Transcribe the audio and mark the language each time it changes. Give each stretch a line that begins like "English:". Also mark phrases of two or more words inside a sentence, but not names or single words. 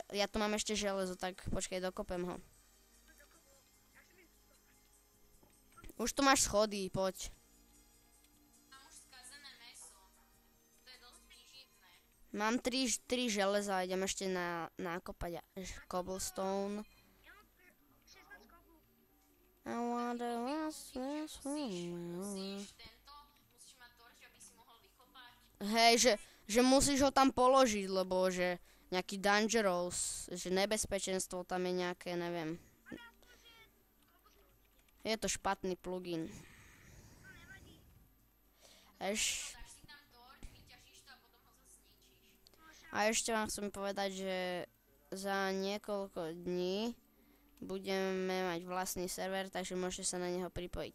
Slovak: Ja tu mám ešte železo, tak počkaj, dokopem ho. Už tu máš schody, poď. Mám 3 železa, idem ešte nakopať cobblestone.
English: I wonder what's this one.
Slovak: Hej, že musíš ho tam položiť, lebo že nejaký dangerous, že nebezpečenstvo tam je nejaké, neviem. Je to špatný plugin. A ešte vám chcem povedať, že za niekoľko dní budeme mať vlastný server, takže môžete sa na neho pripojiť.